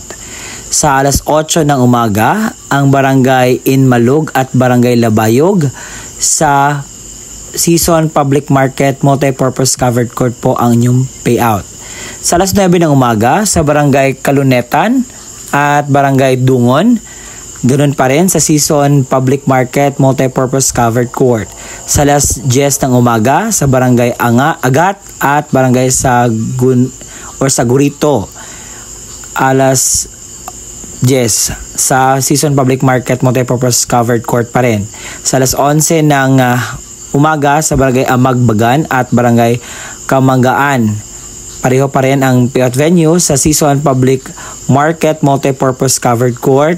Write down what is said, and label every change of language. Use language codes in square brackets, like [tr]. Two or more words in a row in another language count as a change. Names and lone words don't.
[tl] Sa alas 8 ng umaga, ang Barangay Inmalug at Barangay Labayog sa Sison Public Market Multipurpose Covered Court po ang inyong payout. Sa alas 9 ng umaga, sa Barangay Kalunetan at Barangay Dungon, ganoon pa rin sa Sison Public Market Multipurpose Covered Court. Sa alas 10 ng umaga, sa Barangay Agat at Barangay Sagurito, alas 10 sa Sison Public Market Multipurpose Covered Court pa rin. Sa alas 11 ng umaga, sa Barangay Amagbagan at Barangay Kamanggaan, pareho pa rin ang [en] payout venue [tl] sa Sison Public Market Multipurpose Covered Court.